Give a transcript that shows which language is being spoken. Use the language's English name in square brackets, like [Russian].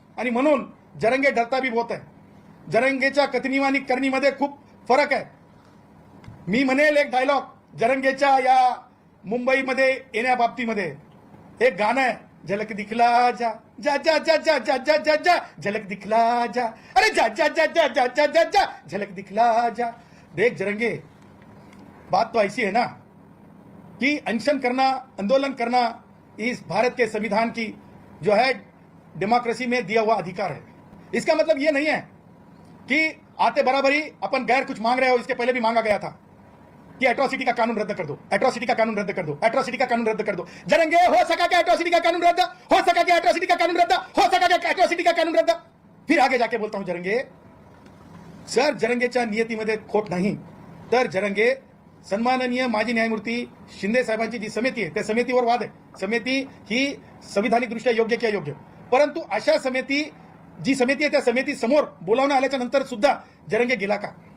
[Marathi] आणि म्हणून जरंगे [Hindi] डरता भी बहुत [Marathi] आहे. जरंगेच्या कथनी आणि करणीमध्ये खूप फरक आहे. मी म्हणेल एक डायलॉग जरंगेच्या या मुंबईमध्ये येण्याबाबतीमध्ये, एक गाणं आहे, [Hindi] झलक दिखला जा जा जा जा जा जा जा जा जा झलक दिखला जा, [Marathi] अरे जा जा जा जा जा जा जा जा झलक दिखला जा. [Hindi] देख जरंगे, बात तो ऐसी है ना कि अनशन करना, आंदोलन करना इस भारत के संविधान की जो है डेमोक्रेसी में दिया हुआ अधिकार है. इसका मतलब ये नहीं है कि आते बराबरी अपन गैर कुछ मांग रहे हो. इसके पहले भी मांगा गया था कि एट्रोसिटी का कानून रद्द कर दो, एट्रोसिटी का कानून रद्द कर दो, एट्रोसिटी का कानून रद्द कर दो. जरंगे, हो सका क्या एट्रोसिटी का कानून रद्द, हो सका क्या एट्रोसिटी का कानून रद्द, हो सका क्या एट्रोसिटी का कानून रद्द. फिर आगे जाके बोलता हूं [Marathi] जरंगे, सर जरंगेच्या नियतीमध्ये खोट नाही, तर जरंगे सन्माननीय माजी न्यायमूर्ती शिंदे साहेबांची जी समिती आहे, त्या समितीवर वाद आहे. समिती ही संविधानिक दृष्ट्या योग्य की अयोग्य, परंतु अशा जी समिती आहे त्या समिती समोर बोलावणं आल्याच्या नंतर सुद्धा जरंगे गेला का.